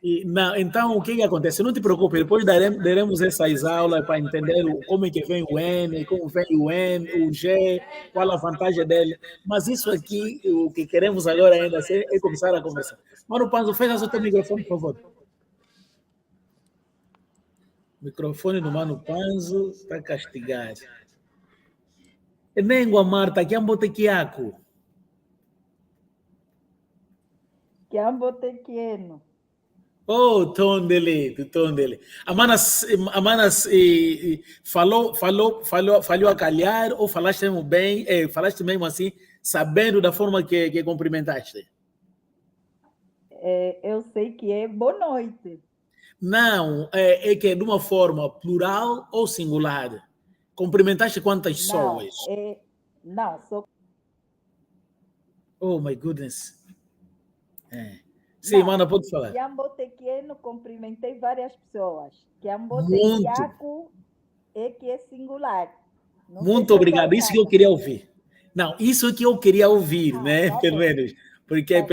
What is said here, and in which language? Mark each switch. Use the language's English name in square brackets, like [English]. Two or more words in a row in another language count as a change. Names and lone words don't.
[Portuguese] Não, então, o que que acontece? Não te preocupe, depois daremos essas aulas para entender como é que vem o N, como vem o N, o G, qual a vantagem dele. Mas isso aqui, o que queremos agora ainda é começar a conversar. Mano Panzo, fecha o teu microfone, por favor. O microfone do Mano Panzo está castigado. [Kongo] Nengua Marta, que ambote kiako. Kiambo tequieno. [Portuguese] Oh, tom dele. A Manas falhou a calhar ou falaste mesmo bem, falaste mesmo assim, sabendo da forma que cumprimentaste? Eu sei que é boa noite. Não, é que é de uma forma plural ou singular. Cumprimentaste quantas pessoas? Não, só. [English] Oh, my goodness. [Portuguese] Sim, Mana, pode falar. [Kongo] Kiambo tequieno, [Portuguese] cumprimentei várias pessoas. [Kongo] Kiambo [Portuguese] Muito. tequiaco é que é singular. Não sei Muito se eu obrigado, estou isso que eu errada. queria ouvir. Não, isso que eu queria ouvir, Ah, né? tá Pelo bom. menos. Porque Tá bom.